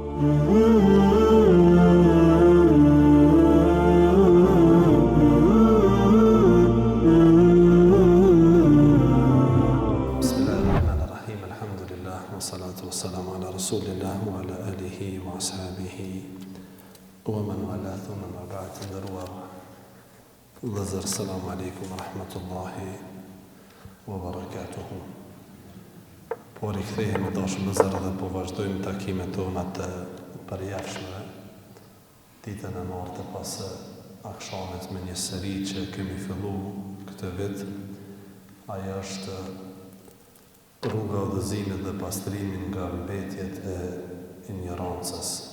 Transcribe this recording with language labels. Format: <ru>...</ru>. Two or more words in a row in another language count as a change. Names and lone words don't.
<ar>بسم الله الرحمن الرحيم. الحمد لله والصلاة والسلام على رسول الله وعلى آله وأصحابه ومن والاه ثم ما بعد.</ar> <sq>Ndëruar vëllezër,</sq> <ar>السلام عليكم ورحمة الله وبركاته.</ar> <sq>Po rikthehemi dashur vëllezër dhe po vazhdojmë takimet tona të përjashme ditën e martë pas akşamit me një seri që kemi filluar këtë vit. Ajo është rruga e udhëzimit dhe pastrimin nga mbetjet e ignorancës.</sq>